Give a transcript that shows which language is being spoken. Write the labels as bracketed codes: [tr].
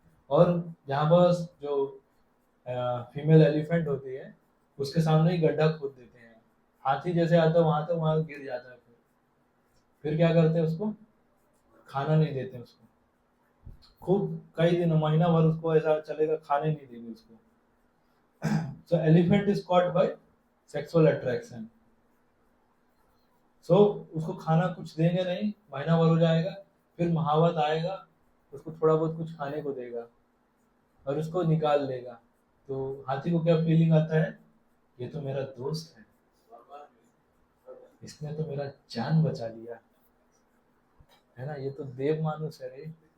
[hi] और जहाँ बस जो फीमेल एलिफेंट होती है, उसके सामने ही गड्ढा खोद देते हैं। हाथी जैसे आता है वहां तक, वहां गिर जाता है। फिर क्या करते हैं, उसको खाना नहीं देते उसको, खूब कई दिन महीना भर उसको ऐसा चलेगा, खाने नहीं देंगे उसको। [en] So elephant is caught by sexual attraction. [hi] So उसको खाना कुछ देंगे नहीं, महीना भर हो जाएगा, फिर महावत आएगा, उसको थोड़ा बहुत कुछ खाने को देगा और उसको निकाल देगा। तो हाथी को क्या फीलिंग आता है, ये तो मेरा दोस्त है, इसने तो मेरा जान बचा लिया, है ना, ये तो देव मानुष है रे।